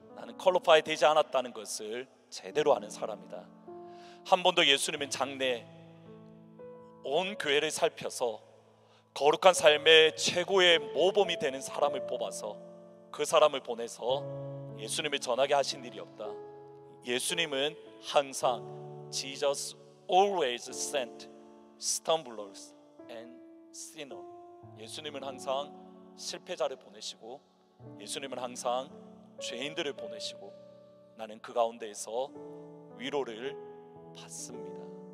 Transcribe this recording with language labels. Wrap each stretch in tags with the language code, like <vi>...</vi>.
<ko>나는 퀄리파이 되지 않았다는 것을 제대로 아는 사람이다. 한 번도 예수님은 장래 온 교회를 살펴서 거룩한 삶의 최고의 모범이 되는 사람을 뽑아서 그 사람을 보내서 예수님을 전하게 하신 일이 없다. 예수님은 항상</ko> <en>Jesus always sent stumblers and sinners.</en> <ko>예수님은 항상 실패자를 보내시고 예수님은 항상 죄인들을 보내시고 나는 그 가운데에서 위로를 받습니다.</ko>